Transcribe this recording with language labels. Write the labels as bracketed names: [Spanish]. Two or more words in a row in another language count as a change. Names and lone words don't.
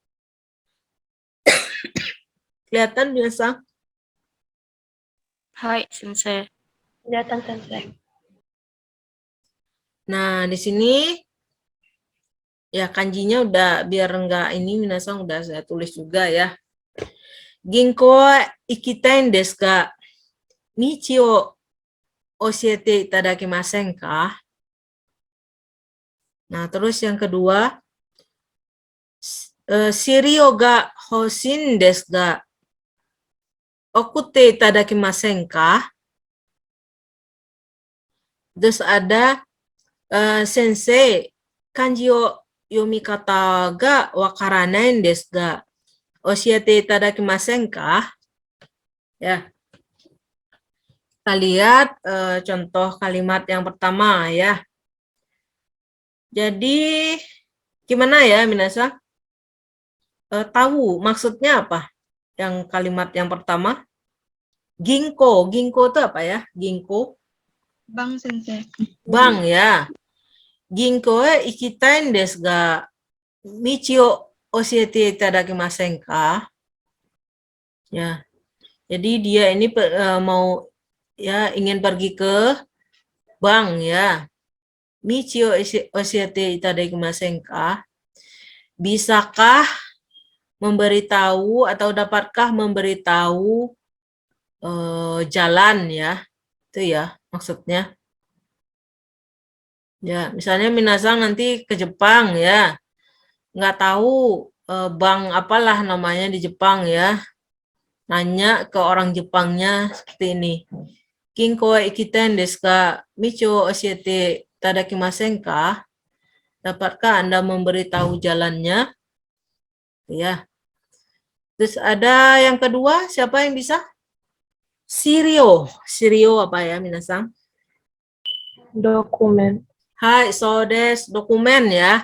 [Indonesian] Kelihatan biasa? [Japanese] はい、先生. [Indonesian] Kelihatan, Sensei. Nah, di sini ya kanjinya udah biar enggak ini minasang udah saya tulis juga ya. [Japanese] 銀行行きたいんですか? 道を教えていただけませんか? [Indonesian] Nah, terus yang kedua, [Japanese] 資料が欲しいんですが送っていただけませんか? [Indonesian] Terus ada [Japanese] 先生、漢字を読み方が分からないですが教えていただけませんか? [Indonesian] Ya. Kita lihat contoh kalimat yang pertama ya. Jadi gimana ya minasan? Tahu maksudnya apa? Yang kalimat yang pertama? Ginko. Ginko itu apa ya? Ginko. Bang Sensei. Bank ya. [Japanese] 銀行へ行きたいですが道を教えていただけませんか? [Indonesian] Ya. Jadi dia ini mau ya ingin pergi ke bank ya. [Japanese] 道を教えていただけませんか? [Indonesian] Bisakah memberitahu atau dapatkah memberitahu jalan ya? Itu ya maksudnya. Ya, misalnya minasang nanti ke Jepang ya. Nggak tahu bank apalah namanya di Jepang ya. Nanya ke orang Jepangnya seperti ini. [Japanese] 銀行行きたいんですか道を教えていただけませんか? [Indonesian] Dapatkah Anda memberitahu jalannya? Ya. Terus ada yang kedua, siapa yang bisa? Sirio. Sirio apa ya, minasang? Dokumen. [Japanese] はい、そうです. [Indonesian] Dokumen ya.